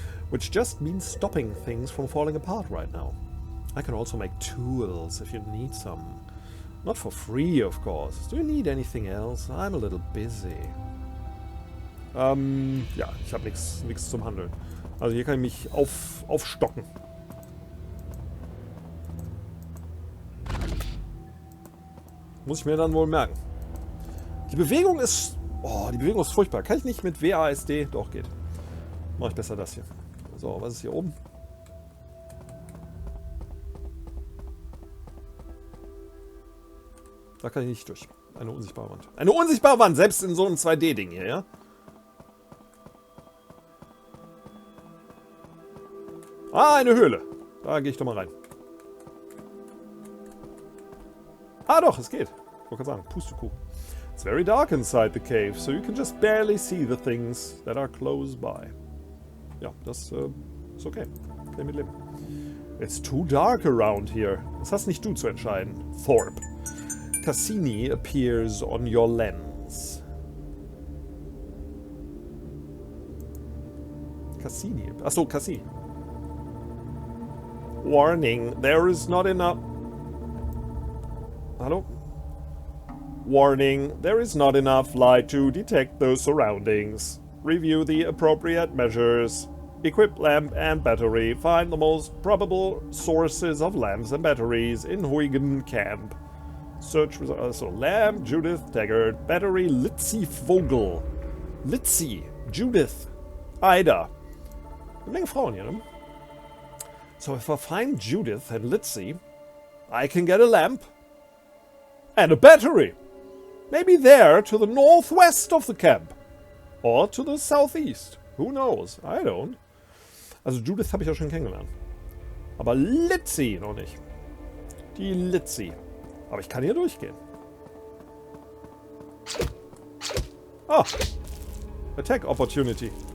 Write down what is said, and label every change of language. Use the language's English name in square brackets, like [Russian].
[English] Which just means stopping things from falling apart right now. I can also make tools if you need some. Not for free, of course. Do you need anything else? I'm a little busy. [German] Ja, ich habe nichts zum Handeln. Also hier kann ich mich aufstocken. Muss ich mir dann wohl merken. Die Bewegung ist... Oh, die Bewegung ist furchtbar. Kann ich nicht mit WASD? Doch, geht. Mache ich besser das hier. So, was ist hier oben? Da kann ich nicht durch. Eine unsichtbare Wand. Eine unsichtbare Wand, selbst in so einem 2D-Ding hier, ja? Ah, eine Höhle. Da gehe ich doch mal rein. Ah doch, es geht. Ich wollte gerade sagen, Pustekuchen. [English] It's very dark inside the cave, so you can just barely see the things that are close by. [German] Ja, das ist okay. Kann ich mitleben. [English] It's too dark around here. [German] Das hast nicht du zu entscheiden, Thorpe. [English] Cassini appears on your lens. [German] Cassini? Achso, Cassini. [English] Warning, there is not enough... Hallo? Warning, there is not enough light to detect the surroundings. Review the appropriate measures. Equip lamp and battery. Find the most probable sources of lamps and batteries in Huygen Camp. Search results. So, lamp, Judith, Taggart. Battery, Litzy Vogel. [German] Litzy, Judith, Ida. Eine Menge Frauen hier, ne? [English] So if I find Judith and Litzy, I can get a lamp and a battery. Maybe there to the northwest of the camp. Or to the southeast. Who knows? I don't. [German] Also Judith habe ich ja schon kennengelernt. Aber Litzy noch nicht. Die Litzy. Aber ich kann hier durchgehen. [English] Ah. Attack Opportunity.